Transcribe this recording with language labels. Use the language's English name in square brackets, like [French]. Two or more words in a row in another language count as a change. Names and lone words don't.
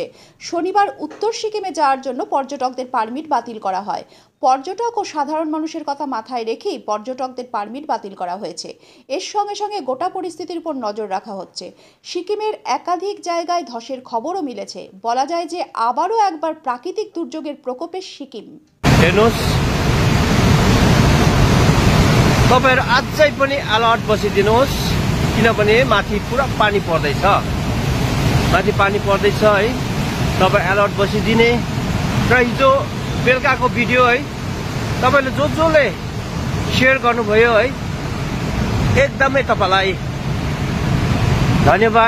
[Bangla] শনিবার উত্তর সিকিমে যাওয়ার জন্য পর্যটকদের পারমিট বাতিল করা হয়। পর্যটক ও সাধারণ মানুষের কথা মাথায় রেখেই পর্যটকদের পারমিট বাতিল করা হয়েছে। এর সঙ্গে সঙ্গে গোটা পরিস্থিতির উপর নজর রাখা হচ্ছে। সিকিমের একাধিক জায়গায় ধসের খবরও মিলেছে। বলা যায় যে আবারও একবার প্রাকৃতিক দুর্যোগের প্রকোপে সিকিম। [Nepali] तपाईहरु अझै पनि अलर्ट बसिदिनुहोस्, किनभने माथि पुरा पानी पर्दैछ। माथि पानी पर्दैछ है, तपाईं अलर्ट बसिदिने। र हिजो बेलुकाको भिडियो है तपाईले जसले शेयर गर्नुभयो है, एकदमै तपाईलाई धन्यवाद।